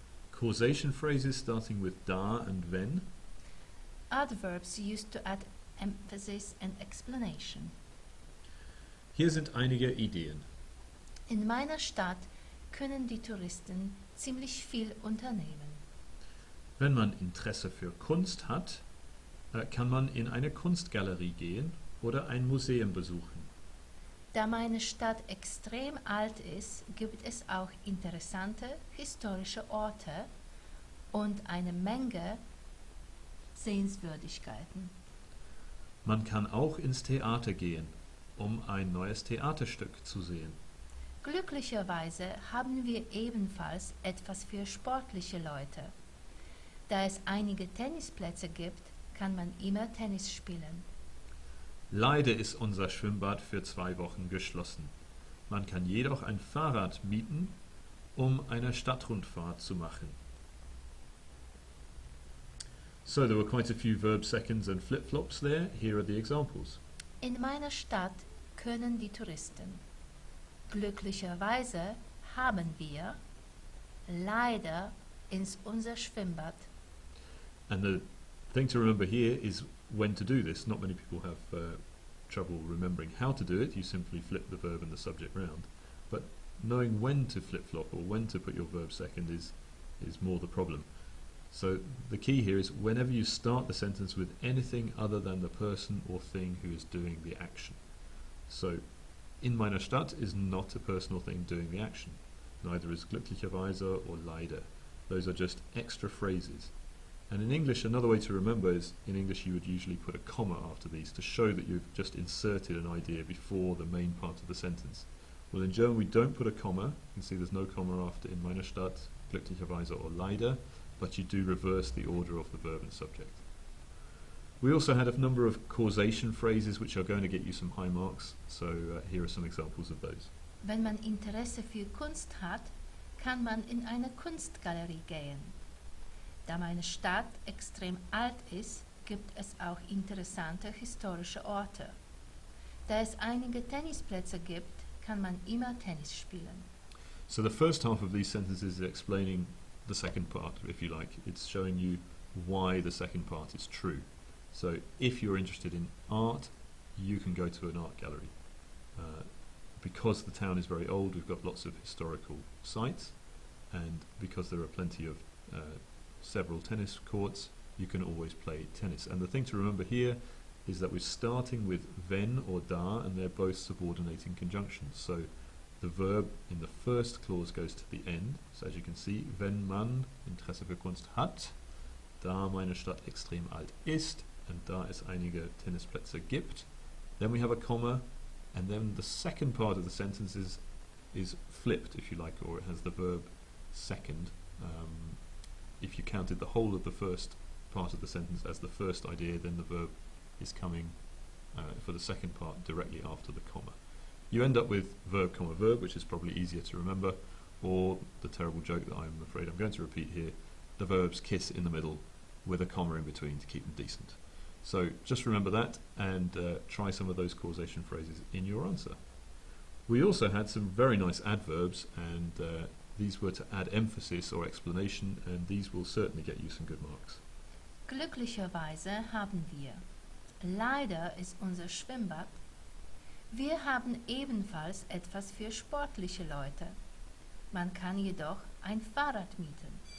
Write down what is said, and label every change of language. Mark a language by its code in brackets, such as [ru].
[en] causation phrases starting with da and wenn, Adverbs used to add emphasis and explanation. [de] Hier sind einige Ideen. In meiner Stadt können die Touristen ziemlich viel unternehmen. Wenn man Interesse für Kunst hat, kann man in eine Kunstgalerie gehen oder ein Museum besuchen. Da meine Stadt extrem alt ist, gibt es auch interessante historische Orte und eine Menge Sehenswürdigkeiten. Man kann auch ins Theater gehen, um ein neues Theaterstück zu sehen. Glücklicherweise haben wir ebenfalls etwas für sportliche Leute. Da es einige Tennisplätze gibt, kann man immer Tennis spielen. Leider ist unser Schwimmbad für 2 Wochen geschlossen. Man kann jedoch ein Fahrrad mieten, um eine Stadtrundfahrt zu machen. [en] So there were quite a few verb seconds and flip-flops there. Here are the examples. [de] In meiner Stadt können die Touristen. Glücklicherweise haben wir leider ins unser Schwimmbad. [en] And the thing to remember here is when to do this. Not many people have trouble remembering how to do it. You simply flip the verb and the subject round. But knowing when to flip-flop or when to put your verb second is more the problem. So the key here is whenever you start the sentence with anything other than the person or thing who is doing the action. So [de] in meiner Stadt [en] is not a personal thing doing the action. Neither is glücklicherweise or leider. Those are just extra phrases. And in English, another way to remember is, in English you would usually put a comma after these to show that you've just inserted an idea before the main part of the sentence. Well, in German we don't put a comma. You can see there's no comma after [de] in meiner Stadt, [en] glücklicherweise or leider, but you do reverse the order of the verb and subject. We also had a number of causation phrases which are going to get you some high marks, so here are some examples of those. [de] Wenn man Interesse für Kunst hat, kann man in eine Kunstgalerie gehen. Da meine Stadt extrem alt ist, gibt es auch interessante historische Orte. Da es einige Tennisplätze gibt, kann man immer Tennis spielen. [en] So the first half of these sentences is explaining the second part, if you like. It's showing you why the second part is true. So if you're interested in art, you can go to an art gallery. Because the town is very old, we've got lots of historical sites, and because there are plenty of several tennis courts, you can always play tennis. And the thing to remember here is that we're starting with wenn or da, and they're both subordinating conjunctions. So the verb in the first clause goes to the end. So as you can see, [de] wenn man Interesse für Kunst hat, da meine Stadt extrem alt ist, and da es einige Tennisplätze gibt. [en] Then we have a comma, and then the second part of the sentence is flipped, if you like, or it has the verb second. If you counted the whole of the first part of the sentence as the first idea, then the verb is coming for the second part directly after the comma. You end up with verb, comma, verb, which is probably easier to remember, or the terrible joke that I'm afraid I'm going to repeat here, the verbs kiss in the middle with a comma in between to keep them decent. So just remember that and try some of those causation phrases in your answer. We also had some very nice adverbs, and these were to add emphasis or explanation, and these will certainly get you some good marks. [de] Glücklicherweise haben wir. Leider ist unser Schwimmbad. Wir haben ebenfalls etwas für sportliche Leute. Man kann jedoch ein Fahrrad mieten.